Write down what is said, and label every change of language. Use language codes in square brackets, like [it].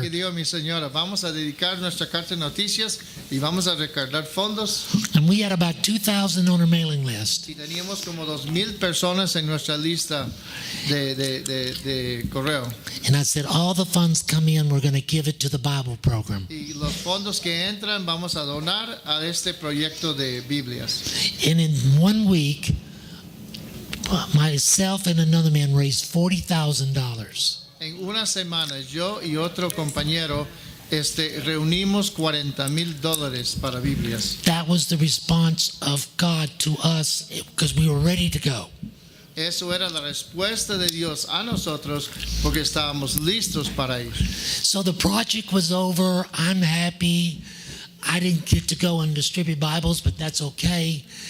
[es] que digo a mi señora, vamos a dedicar nuestra carta de noticias y vamos a recargar fondos. [en] And we had about 2,000 on our mailing list. [es] Y teníamos como 2,000 personas en nuestra lista de correo. [en] And I said, all the funds come in, we're going to give it to the Bible program. [es] Y los fondos que entran vamos a donar a este proyecto de Biblias. [en] And in 1 week, myself and another man raised $40,000. [es] En una semana yo y otro compañero reunimos $40,000 para Biblias. [en] That was the response of God to us because we were ready to go. [es] Eso era la respuesta de Dios a nosotros porque estábamos listos para ir. [en] So the project was over. I'm happy. I didn't get to go and distribute Bibles, but that's okay.